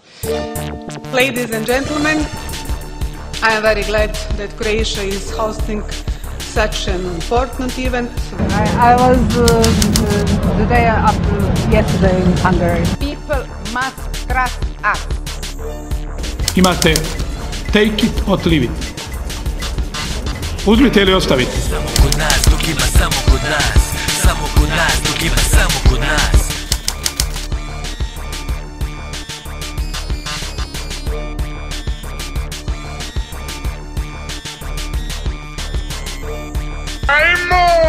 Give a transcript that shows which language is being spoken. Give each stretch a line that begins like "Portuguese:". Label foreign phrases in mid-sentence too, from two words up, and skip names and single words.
English: Ladies and gentlemen, I am very glad that Croatia is hosting such an important event. I was the day after yesterday in Hungary. People must trust us. Imate take it or leave it.
Croatian: Uzmite ili ostavite. Samo kod nas, dok ima samo kod nas. Samo kod nas, dok ima samo kod nas. Ajmo!